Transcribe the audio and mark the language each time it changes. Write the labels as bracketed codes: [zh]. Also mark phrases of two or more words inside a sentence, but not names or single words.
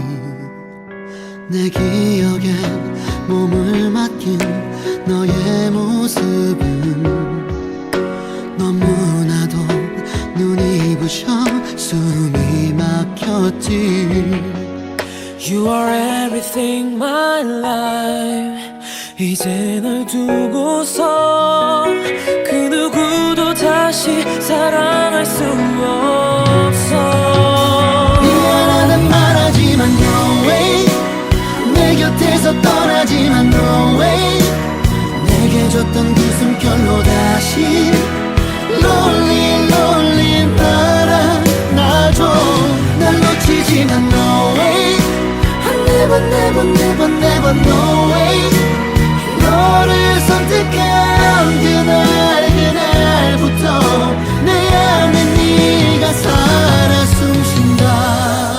[ko] 내 기억에 몸을 맡긴 너의 모습은 너무나도 눈이 부셔 숨이 막혔지. [en] You are everything my life. [ko] 이제 널 두고서 그 누구도 다시 사랑할 수 없어. 미안하단 말하지만 [en] no way. [ko] 내 곁에서 떠나지만 [en] no way. [ko] 내게 줬던 그 숨결로 다시 [en] lonely lonely [ko] 달아나줘. 날 놓치지만 [en] no way. Never never never never no way. [ko] 너를 선택한 그날부터 내 안에 네가 살아 숨쉰다.